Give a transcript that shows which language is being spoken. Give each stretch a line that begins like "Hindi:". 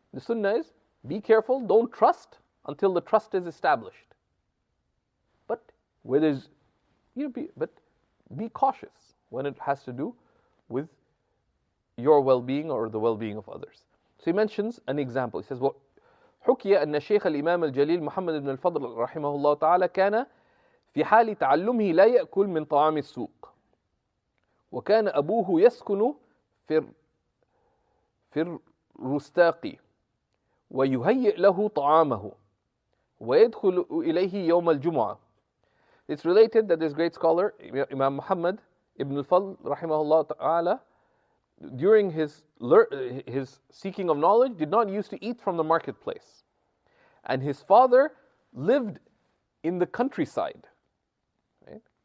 English: The sunnah is, be careful, don't trust until the trust is established. But where there's, be cautious when it has to do with your well-being or the well-being of others. So he mentions an example. He says,
Arabic: حكي أن شيخ الإمام الجليل محمد بن الفضل رحمه الله تعالى كان في حال تعلمه لا يأكل من طعام السوق، وكان أبوه يسكن في الرستاق ويهيئ له طعامه ويدخل إليه يوم الجمعة.
English: It's related that this great scholar Imam Muhammad ibn al-Fadl rahimahullah ta'ala, during his seeking of knowledge, did not used to eat from the marketplace. And his father lived in the countryside. Right?